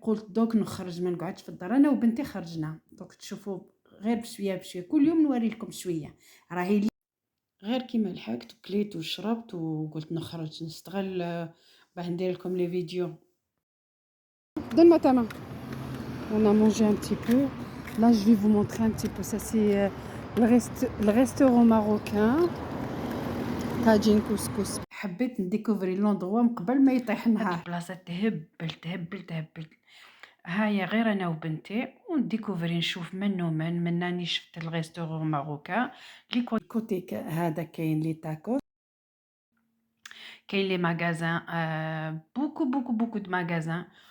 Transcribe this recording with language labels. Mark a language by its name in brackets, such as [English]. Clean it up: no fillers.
[Arabic] قلت دوك نخرج، ما نقعدش في الدار، انا وبنتي خرجنا. دوك تشوفوا غير بشويه بشويه، كل يوم نوري لكم شويه. راهي غير كيما لحقت وكليت وشربت وقلت نخرج نستغل باه ندير لكم لي فيديو. [French] Donne-moi ta main. On a mangé un petit peu. Là, je vais vous montrer un petit peu. Ça, c'est le restaurant marocain. [Arabic] طاجين كسكس. حبيت نديكوفري لوندغوا من قبل ما يطيح النهار. البلاصه تهبل تهبل تهبل. هايا غير انا وبنتي ونديكوفري نشوف منو من راني شفت الريستورون ماروكان. لي كوتي هذا كاين لي تاكوس، كاين لي ماغازان، بوكو بوكو بوكو د ماغازان.